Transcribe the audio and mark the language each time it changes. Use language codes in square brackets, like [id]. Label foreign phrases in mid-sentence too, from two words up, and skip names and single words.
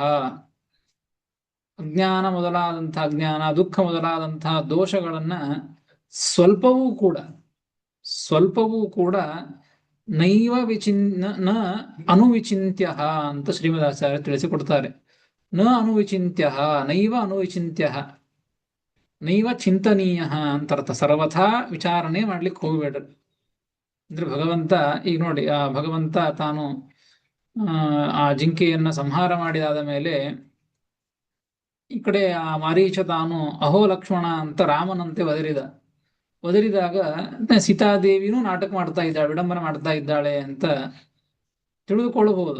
[kn] ಅಜ್ಞಾನ ಮೊದಲಾದಂತಹ, ಅಜ್ಞಾನ ದುಃಖ ಮೊದಲಾದಂತಹ ದೋಷಗಳನ್ನ ಸ್ವಲ್ಪವೂ ಕೂಡ [sa] ನೈವ ನ ಅನುವಿಚಿಂತ್ಯ [kn] ಅಂತ ಶ್ರೀಮದಾಚಾರ್ಯ ತಿಳಿಸಿಕೊಡ್ತಾರೆ. [sa] ನ ಅನುವಿಚಿಂತ್ಯ, ನೈವ ಅನುವಿಚಿಂತ್ಯ, ನೈವ ಚಿಂತನೀಯ ಅಂತರ್ಥ. [kn] ಸರ್ವಥಾ ವಿಚಾರಣೆ ಮಾಡ್ಲಿಕ್ಕೆ ಹೋಗ್ಬೇಡ್ರಿ. ಅಂದ್ರೆ ಭಗವಂತ ಈಗ ನೋಡಿ, ಆ ಭಗವಂತ ತಾನು ಆ ಜಿಂಕೆಯನ್ನ ಸಂಹಾರ ಮಾಡಿದಾದ ಮೇಲೆ ಈ ಕಡೆ ಆ ಮಾರೀಚ ತಾನು ಅಹೋ ಲಕ್ಷ್ಮಣ ಅಂತ ರಾಮನಂತೆ ಒದರಿದಾಗ ಸೀತಾದೇವಿನೂ ನಾಟಕ ಮಾಡ್ತಾ ಇದ್ದಾಳೆ, ವಿಡಂಬನೆ ಮಾಡ್ತಾ ಇದ್ದಾಳೆ ಅಂತ ತಿಳಿದುಕೊಳ್ಳಬಹುದು.